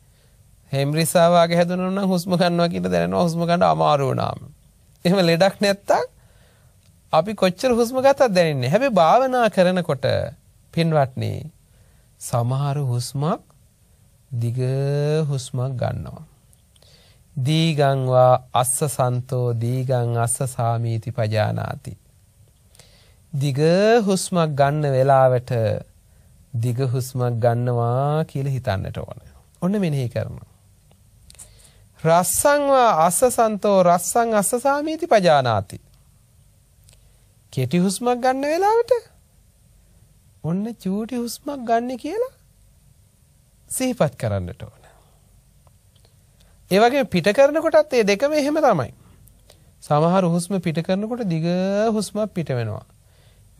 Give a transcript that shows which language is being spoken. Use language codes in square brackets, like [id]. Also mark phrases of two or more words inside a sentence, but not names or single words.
[si] හෙම්රිසා වගේ හැදුණා නම් හුස්ම ගන්නවා කියලා දැනෙනවා. හුස්ම ගන්න අමාරු වුණාම. එහෙම ලෙඩක් නැත්තම් අපි කොච්චර හුස්ම ගත්තත් දැනෙන්නේ නැහැ. හැබැයි භාවනා කරනකොට පින්වත්නි සමහර හුස්මක් දිග හුස්මක් ගන්නවා. [pi] දීගං වා අස්ස සන්තෝ දීගං අස්ස සාමීති පජානාති. [si] දිග හුස්මක් ගන්න වෙලාවට දිග හුස්මක් ගන්නවා කියලා හිතන්නට ඕන. ඔන්න මෙනෙහි කරනවා. [pi] රස්සං වා අස්ස සන්තෝ රස්සං අස්ස සාමීති පජානාති. [si] කෙටි හුස්මක් ගන්න වෙලාවට ඔන්න චූටි හුස්මක් ගන්න කියලා සිහිපත් කරන්නට ඕන. ඒ වගේම පිට කරනකොටත් මේ දෙකම එහෙම තමයි. සමහර හුස්ම පිට කරනකොට දිග හුස්මක් පිට වෙනවා.